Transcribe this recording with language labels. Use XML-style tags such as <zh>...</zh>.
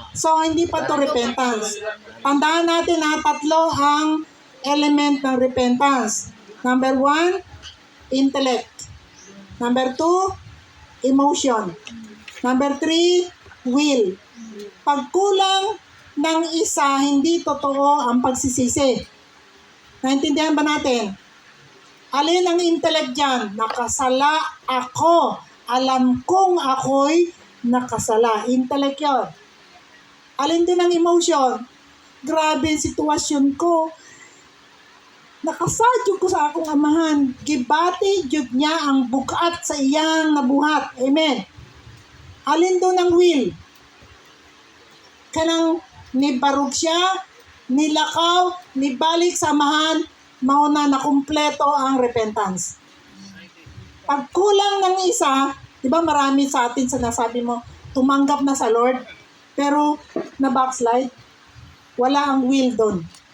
<tl>So, hindi pa to repentance. Tandaan natin na 3 ang element ng repentance.</tl> <en>Number 1, intellect. Number 2, emotion. Number 3, will.</en> <tl>Pagkulang ng isa, hindi totoo ang pagsisisi. Naintindihan ba natin? Alin ang intellect dyan? Nakasala ako. Alam kong ako'y nakasala. Intellect yun. Alin din ang emotion? Grabe ang sitwasyon ko.</tl> <ceb>Nakasadyo ko sa akong amahan. Gibati jud niya ang bukat sa iyang nabuhat. Amen.</ceb> <tl>Alin doon ang will?</tl> <ceb>Kanang nibarog siya, nilakaw, nibalik sa amahan,</ceb> <tl>mauna na kumpleto ang repentance. Pag kulang ng isa, di ba marami sa atin sinasabi mo, tumanggap na sa Lord, pero na backslide, wala ang will doon.</tl>